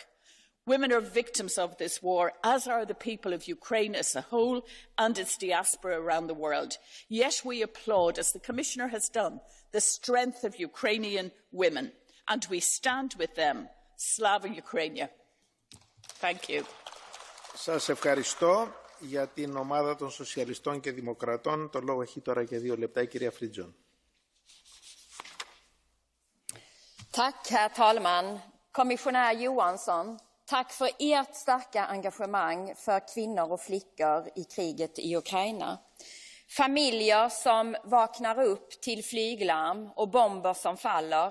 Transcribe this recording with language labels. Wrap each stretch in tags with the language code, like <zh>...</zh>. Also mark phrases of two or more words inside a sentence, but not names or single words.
<en>Women are victims of this war, as are the people of Ukraine as a whole and its diaspora around the world. Yet we applaud, as the Commissioner has done, the strength of Ukrainian women, and we stand with them.</en> <uk>Slava Ukraine.</uk> <en>Thank you.</en> <el>Σας ευχαριστώ. Για την ομάδα των Σοσιαλιστών και Δημοκρατών το λόγο έχει τώρα για 2 λεπτά η κυρία Φριτζόν.</el> <sv>Tack, herr talman. Kommissionär Johansson, tack för ert starka engagemang för kvinnor och flickor i kriget i Ukraina. Familjer som vaknar upp till flyglarm och bomber som faller.</sv>